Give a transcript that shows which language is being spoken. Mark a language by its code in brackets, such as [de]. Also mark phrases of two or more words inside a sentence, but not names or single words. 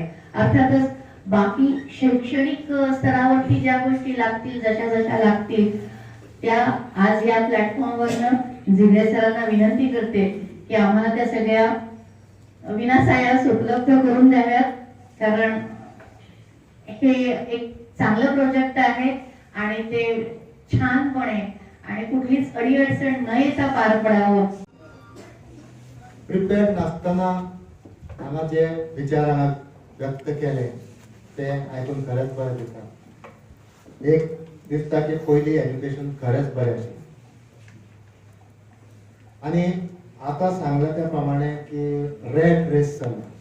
[mr] अर्थातच बाकी शैक्षणिक स्तरावरती ज्या गोष्टी लागतील, जशा लागतील त्या आज या प्लॅटफॉर्मवरनं जिल्हे सरांना विनंती करते की आम्हाला त्या सगळ्या विनासायास उपलब्ध करून द्याव्यात, कारण हे एक चांगलं प्रोजेक्ट आहे आणि ते छानपणे आणि कुठलीच अडीअडचण न येता पार पडावं. [kok] प्रिपेअर्ड नसताना हांगा जे विचार हांगा व्यक्त केले ते आयकून खरेंच बरें दिसता. एक दिसता की पयली एज्युकेशन खरेंच बरें आशिल्लें आनी आतां सांगला त्या प्रमाणे की [en] rat race [kok] चल्ला.